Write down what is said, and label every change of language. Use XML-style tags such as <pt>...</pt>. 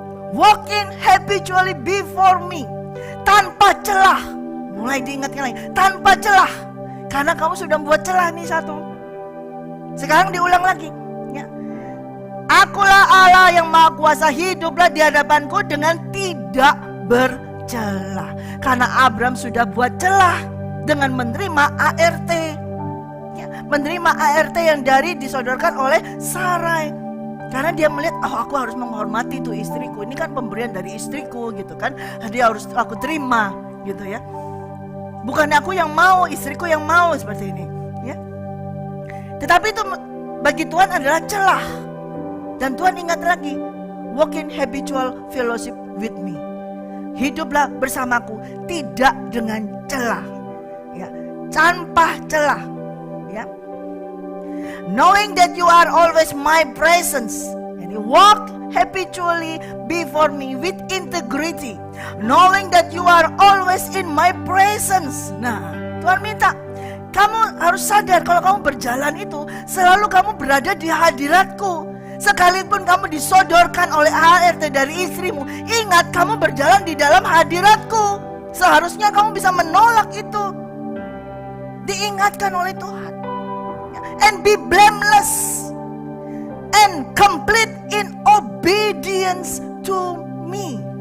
<en>Walk in habitually before me.</en> <id>Tanpa celah. Mulai diingatkan lagi. Tanpa celah. Karena kamu sudah membuat celah nih satu. Sekarang diulang lagi ya. Akulah Allah yang maha kuasa, hiduplah di hadapanku dengan tidak bercelah. Karena Abram sudah buat celah dengan menerima ART ya. Menerima ART yang disodorkan oleh Sarai Karena dia melihat, oh aku harus menghormati tuh istriku, ini kan pemberian dari istriku gitu kan, dia harus aku terima gitu ya. Bukan aku yang mau, istriku yang mau seperti ini ya. Tetapi itu bagi Tuhan adalah celah. Dan Tuhan ingat lagi,</id> <en>walk in habitual fellowship with me.</en> <id>Hiduplah bersamaku tidak dengan celah ya, tanpa celah ya.</id> <en>Knowing that you are always my presence, and you walk habitually before me with integrity, knowing that you are always in my presence.</en> <id>Nah, Tuhan minta kamu harus sadar kalau kamu berjalan itu selalu kamu berada di hadiratku. Sekalipun kamu disodorkan oleh HRT dari istrimu, ingat kamu berjalan di dalam hadiratku. Seharusnya kamu bisa menolak itu. Diingatkan oleh Tuhan.</id> <en>And be blameless and complete in obedience to me.</en>